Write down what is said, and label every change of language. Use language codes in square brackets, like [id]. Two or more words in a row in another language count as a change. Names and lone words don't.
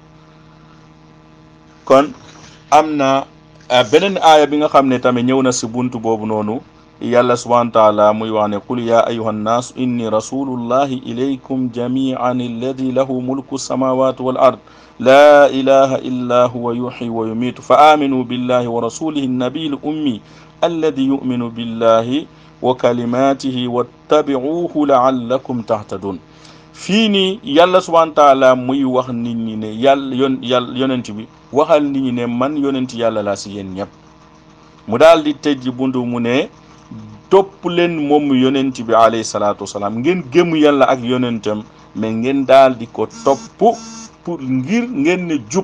[wo] kon am na beneen aaya bi nga xam ne tamit ñëw na si buntu boobu noonu yàlla [ar] سبحانه وتعالى [wo] muy wax ne [ar] قل يا أيها الناس إني رسول الله إليكم جميعا الذي له ملك السماوات والأرض لا إله إلا هو يحيي ويميت فآمنوا بالله ورسوله النبي الأمي الذي يؤمن بالله وكلماته واتبعوه لعلكم تهتدون [wo] fii nii yàlla [ar] سبحانه وتعالى [wo] muy wax nit ñi ne yonent bi waxal nit ñi ne man yonent yàlla laa si yéen ñëpp mu daal di tëj buntu mu ne topp leen moom yonent bi [ar] عليه الصلاة والسلام [wo] ngeen gëm yàlla ak yonentam mais ngeen daal di ko topp pour ngir ngeen ne jub.